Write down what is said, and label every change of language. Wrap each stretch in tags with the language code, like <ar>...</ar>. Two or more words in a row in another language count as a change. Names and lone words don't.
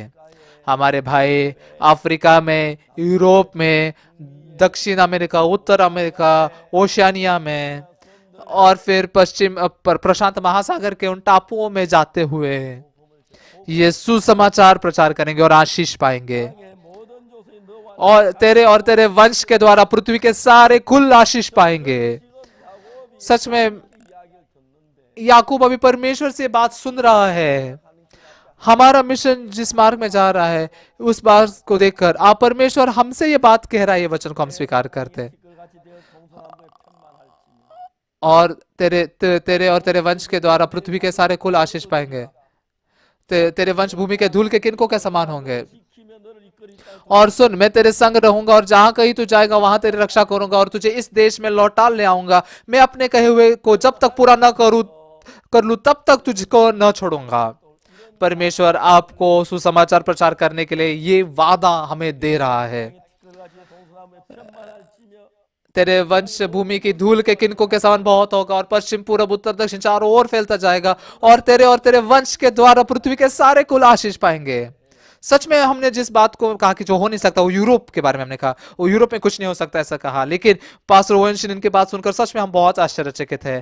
<hi>हमारे भाई अफ्रीका में, यूरोप में, दक्षिण अमेरिका, उत्तर अमेरिका, ओशियानिया में और फिर पश्चिम प्रशांत महासागर के उन टापुओं में जाते हुए ये सुसमाचार प्रचार करेंगे और आशीष पाएंगे।</hi> <ko>땅의 모든 조선이 너와</ko> <hi>और तेरे वंश के द्वारा पृथ्वी के सारे कुल आशीष पाएंगे। सच में</hi> <ko>이야기를 듣는데</ko> <hi>याकूब अभी परमेश्वर से बात सुन रहा है। हमारा मिशन जिस मार्ग में जा रहा है उस बात को देखकर आप परमेश्वर हमसे ये बात कह रहा है, ये वचन को हम स्वीकार करते हैं।</hi> <ko>티끌같이 되어 동서남북에 편만할지니</ko> <hi>और तेरे और तेरे वंश के द्वारा पृथ्वी के सारे कुल आशीष पाएंगे। तेरे वंश भूमि के धूल के किनको के समान होंगे।</hi> <ko>지키며 너를 이끌이 땅</ko> <hi>और सुन, मैं तेरे संग रहूंगा और जहां कहीं तू जाएगा वहां तेरी रक्षा करूंगा और तुझे इस देश में लौटा ले आऊंगा। मैं अपने कहे हुए को जब तक पूरा न कर लूं तब तक तुझको न छोड़ूंगा। परमेश्वर आपको सुसमाचार प्रचार करने के लिए ये वादा हमें दे रहा है।</hi> <ko>티끌같이 동서남북에 편만할지며</ko> <hi>तेरे वंश भूमि की धूल के किनकों के समान बहुत होगा और पश्चिम पूरब उत्तर दक्षिण चारों ओर फैलता जाएगा और तेरे वंश के द्वारा पृथ्वी के सारे कुल आशीष पाएंगे। सच में हमने जिस बात को कहा कि जो हो नहीं सकता, वो यूरोप के बारे में हमने कहा, वो यूरोप में कुछ नहीं हो सकता ऐसा कहा, लेकिन पास्टर ओवेनशन इनकी बात सुनकर सच में हम बहुत आश्चर्यचकित है।</hi>